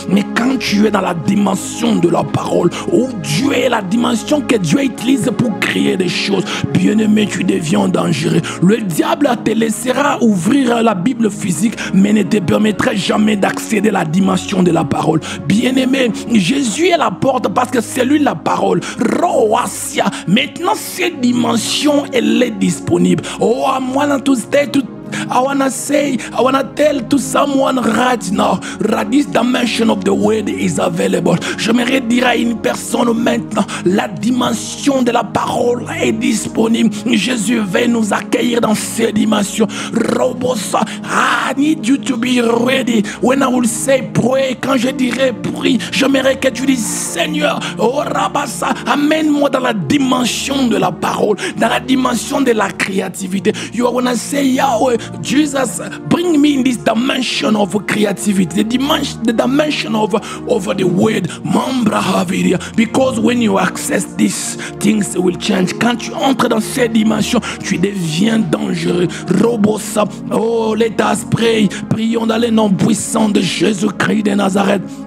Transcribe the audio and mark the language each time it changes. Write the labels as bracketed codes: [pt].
[fr] Mais quand tu es dans la dimension de la parole, où Dieu est la dimension que Dieu utilise pour créer des choses, bien-aimé, tu deviens dangereux. Le diable te laissera ouvrir la Bible physique, mais ne te permettra jamais d'accéder à la dimension de la parole. Bien-aimé, Jésus est la porte parce que c'est lui la parole. Roasia. Maintenant, cette dimension, elle est disponible. [en] Oh, I want to stay to I want to tell to someone right now that this dimension of the word is available. [fr] J'aimerais dire à une personne maintenant, la dimension de la parole est disponible. Jésus veut nous accueillir dans cette dimension. [en] Robosa, I need you to be ready. When I will say pray, [fr] quand je dirai prie, j'aimerais que tu dises Seigneur, oh Rabasa, amène-moi dans la dimension de la parole, dans la dimension de la créativité. [en] You are gonna say Yahweh, Jesus, bring me in this dimension of creativity, the dimension of the word, because when you access this, things will change. [fr] Quand tu entres dans cette dimension, tu deviens dangereux. Robosa, oh, [en] let us pray. [fr] Prions dans le nom puissant de Jésus-Christ de Nazareth.